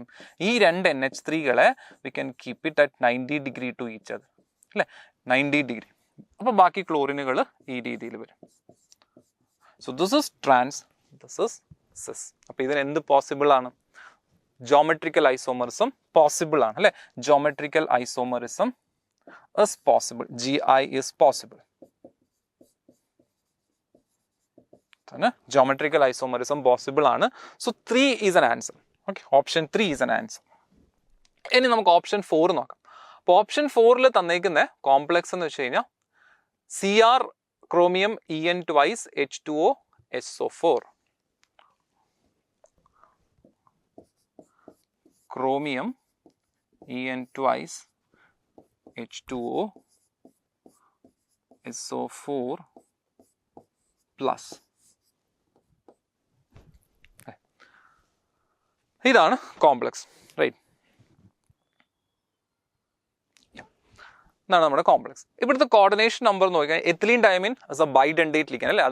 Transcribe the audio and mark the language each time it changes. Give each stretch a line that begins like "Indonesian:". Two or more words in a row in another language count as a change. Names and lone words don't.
Malayalam: ഈ 2 NH3കളെ
English: we can keep it at 90 degree to each other അല്ലേ. 90 ഡിഗ്രി.
Malayalam: അപ്പോൾ ബാക്കി ക്ലോറിനുകൾ ഈ രീതിയിൽ വരും.
English: so this is trans, this is cis.
Malayalam: അപ്പോൾ ഇതിന് എന്ത് പോസിബിൾ ആണ്?
English: geometrical isomerism possible
Malayalam: ആണ് അല്ലേ.
English: geometrical isomerism is possible. GI is possible. Geometrical isomerism possible ആണ്. So 3 is an answer. Okay, option 3 is an answer.
Malayalam: ഇനി നമുക്ക് ഓപ്ഷൻ 4 നോക്കാം. അപ്പോൾ ഓപ്ഷൻ 4ൽ തന്നേക്കുന്ന കോംപ്ലക്സ് എന്ന് വെച്ച് കഴിഞ്ഞാൽ
English: Cr chromium En twice H2O SO4. Chromium En twice H2O SO4 plus.
Malayalam: ഇതാണ്
English: complex right.
Malayalam: ഇതാണ് നമ്മുടെ കോംപ്ലക്സ്. ഇവിടുത്തെ കോർഡിനേഷൻ നമ്പർ നോക്കിയാൽ
English: ethylene diamine as a bidentate ligand
Malayalam: അല്ലേ.